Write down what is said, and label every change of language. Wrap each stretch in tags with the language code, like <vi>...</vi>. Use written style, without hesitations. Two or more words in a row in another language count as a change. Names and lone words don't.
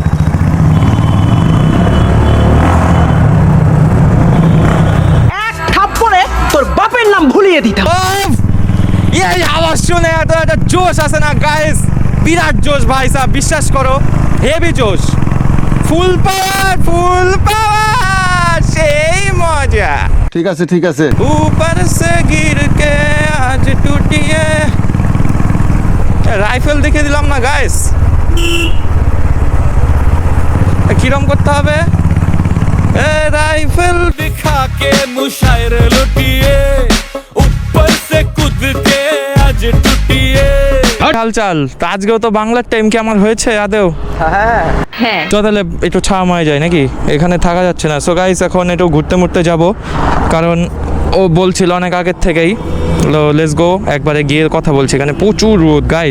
<bn>এক থাপ্পড়ে তোর বাপের নাম ভুলিয়ে দিতাম। এই আওয়াজ শুনে এত একটা জোশ আছে না গাইস, বিরাট জোশ ভাই সাহেব, বিশ্বাস করো, হেভি জোশ,</bn> <en>full power,</en> <bn>সেই মজা। ঠিক আছে ঠিক আছে।</bn> <hi>ऊपर से गिर के आज टूटिए।</hi> <bn>রাইফেল দেখে দিলাম না গাইস, কিরম করতে হবে? রাইফেল</bn> <hi>दिखा के मुशायर लुटिए, ऊपर से कूद के आज टूटिए।</hi> <bn>হালচাল তো আজকেও তো বাংলার টাইম কি আমার হয়েছে আদেও? হ্যাঁ তো তাহলে একটু ছায়া মায় যায় নাকি, এখানে থাকা যাচ্ছে না।</bn> <en>so guys</en> <bn>এখন একটু ঘুরতে মুড়তে যাব, কারণ ও বলছিল অনেক আগের থেকেই,</bn> <en>let's go,</en> <bn>একবারে গিয়ে কথা বলছি। এখানে প্রচুর রোদ গাইস।</bn>